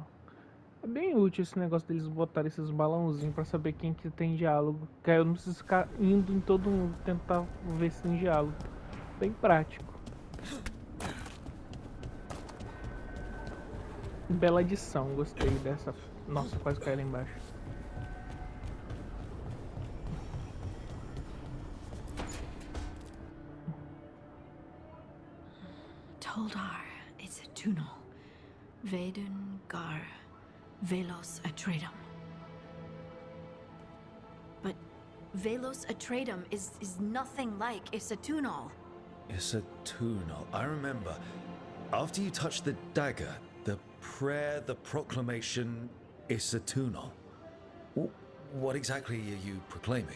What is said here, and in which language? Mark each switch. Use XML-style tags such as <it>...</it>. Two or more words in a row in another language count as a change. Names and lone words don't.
<pt>É bem útil esse negócio deles botarem esses balãozinhos pra saber quem que tem diálogo. Que aí eu não preciso ficar indo em todo mundo tentar ver se tem diálogo. Bem prático. Bela edição, gostei dessa. Nossa, quase caiu lá embaixo. Toldar is a tunal. Vedun gar velos atredum.</pt> <en>But velos atredum is nothing like Isatunal. Isatunal. I remember. After you touched the dagger, the prayer, the proclamation, is eternal. What exactly are you proclaiming?</en>